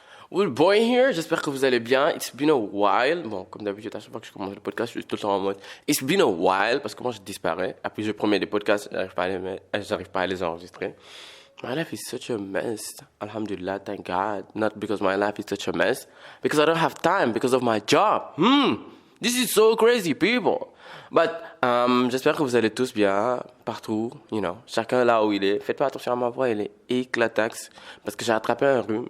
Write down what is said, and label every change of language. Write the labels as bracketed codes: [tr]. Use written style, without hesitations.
[fr] Will Boy here, j'espère que vous allez bien. [en] It's been a while. [fr] Bon, comme d'habitude, à chaque fois que je commence le podcast, je suis tout le temps en mode [en] It's been a while, [fr] parce que moi je disparais. Après, je promets des podcasts, j'arrive pas à les enregistrer. [en] My life is such a mess. Alhamdulillah, thank God. Not because my life is such a mess, because I don't have time, because of my job. This is so crazy, people. [fr] But, j'espère que vous allez tous bien, partout, chacun là où il est. Faites pas attention à ma voix, elle est éclataxe, parce que j'ai attrapé un rhume.